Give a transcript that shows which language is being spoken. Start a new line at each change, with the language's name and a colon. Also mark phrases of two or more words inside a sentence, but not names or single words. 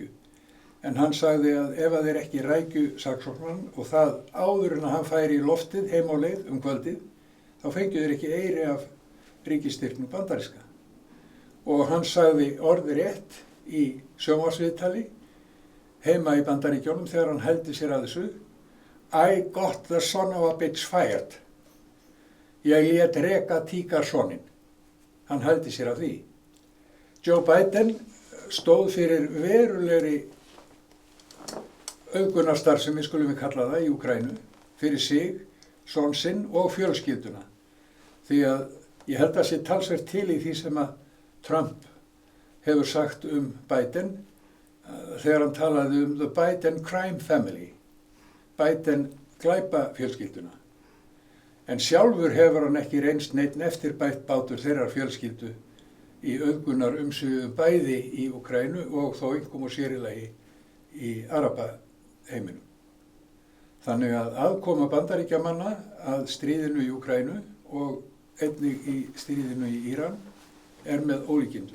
Icelandic: En hann sagði að ef að þeir ekki rækju saksóknarann og það áður en að hann færi í loftið heim á leið kvöldið, þá fengju þeir ekki eyri af ríkisstyrknum bandaríska. Og hann sagði orðrétt í sjónvarpsviðtali heima í Bandaríkjunum þegar hann hældi sér að þessu:
English: I got the son of a bitch fired.
Icelandic: Ég lét reka tíkarsoninn. Hann hældi sér af því. Joe Biden stóð fyrir verulegri auðgunarstarfsemi, skulum við kalla það, í Úkraínu, fyrir sig, son sinn og fjölskylduna. Því að ég held að sé talsvert til í því sem að Trump hefur sagt Biden þegar hann talaði
English: the Biden crime family,
Icelandic: Biden glæpa fjölskylduna. En sjálfur hefur hann ekki reynst neitt eftirbátur þeirrar fjölskyldu í auðgunar umsvifum bæði í Úkraínu og þó einkum og sér í lagi í Arabaheiminum. Þannig að aðkoma Bandaríkjamanna að stríðinu í Úkraínu og einnig í stríðinu í Íran með ólíkindum.